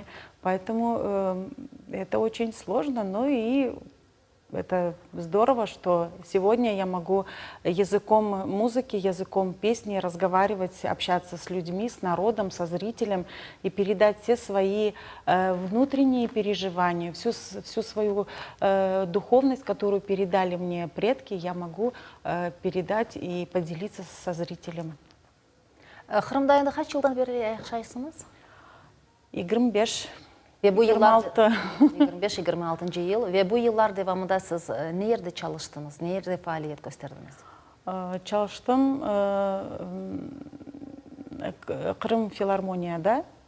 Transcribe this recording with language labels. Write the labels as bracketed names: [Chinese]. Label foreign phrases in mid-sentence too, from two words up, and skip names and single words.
[Russian] Поэтому это очень сложно, но и это здорово, что сегодня я могу языком музыки, языком песни разговаривать, общаться с людьми, с народом, со зрителем и передать все свои внутренние переживания, всю свою духовность, которую передали мне предки, я могу передать и поделиться со зрителем. [Crimean Tatar] Kırım'da kaç yıldan beri yaşaysınız? 25. Ve bu yıllar 25-26 yıl ve bu yıllar devamında siz nerede çalıştınız, nerede faaliyet gösterdiniz? Çalıştım Kırım Filarmoniyada.